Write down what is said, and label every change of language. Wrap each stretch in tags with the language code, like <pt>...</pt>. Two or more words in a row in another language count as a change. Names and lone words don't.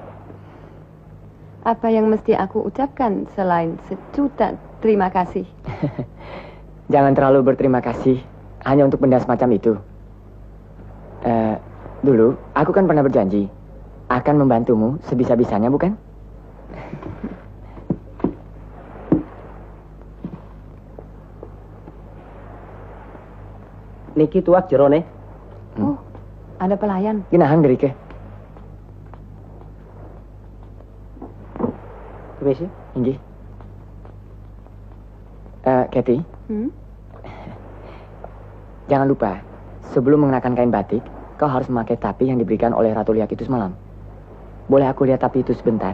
<id>Apa yang mesti aku ucapkan selain sejuta terima kasih? Jangan terlalu berterima kasih hanya untuk benda semacam itu. Dulu, aku kan pernah berjanji akan membantumu sebisa-bisanya, bukan?</id> <ban>Niki tuak jerone.</ban> <id>Oh, ada pelayan.</id> <ban>Ginahan gerike.</ban> <id>Permisi. Inggih. Kathy, jangan lupa, sebelum mengenakan kain batik, kau harus memakai tapi yang diberikan oleh Ratu Liak itu semalam. Boleh aku lihat tapi itu sebentar?</id>